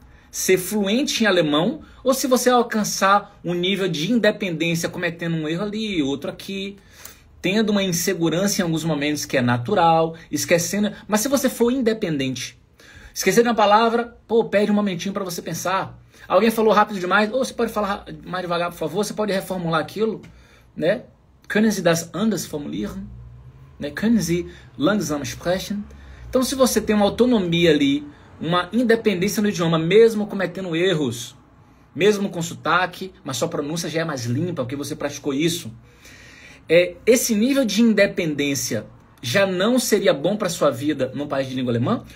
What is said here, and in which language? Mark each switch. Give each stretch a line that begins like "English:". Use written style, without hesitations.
Portuguese: ser fluente em alemão, ou se você alcançar um nível de independência, cometendo um erro ali, outro aqui, tendo uma insegurança em alguns momentos que é natural, esquecendo. Mas se você for independente, esquecer de uma palavra, pô, pede um momentinho para você pensar. Alguém falou rápido demais, ou você pode falar mais devagar, por favor, você pode reformular aquilo, né?
German: Können Sie das anders formulieren? Né? Können Sie langsam sprechen?
Portuguese: Então, se você tem uma autonomia ali, uma independência no idioma, mesmo cometendo erros, mesmo com sotaque, mas sua pronúncia já é mais limpa, porque você praticou isso, esse nível de independência já não seria bom para sua vida num país de língua alemã?